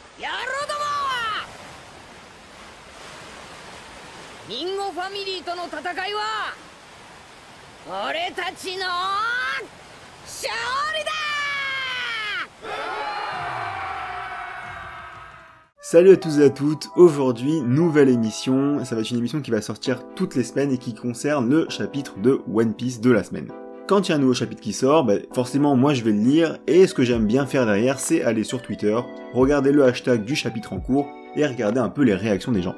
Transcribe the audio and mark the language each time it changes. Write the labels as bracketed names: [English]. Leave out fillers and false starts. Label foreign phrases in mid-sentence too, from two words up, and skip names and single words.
[Japanese] 野郎どもはミンゴファミリーとの戦いは俺たちの勝利だ。 [French] Salut à tous et à toutes, aujourd'hui, nouvelle émission, ça va être une émission qui va sortir toutes les semaines et qui concerne le chapitre de One Piece de la semaine. Quand il y a un nouveau chapitre qui sort, forcément moi je vais le lire, et ce que j'aime bien faire derrière, c'est aller sur Twitter, regarder le hashtag du chapitre en cours, et regarder un peu les réactions des gens.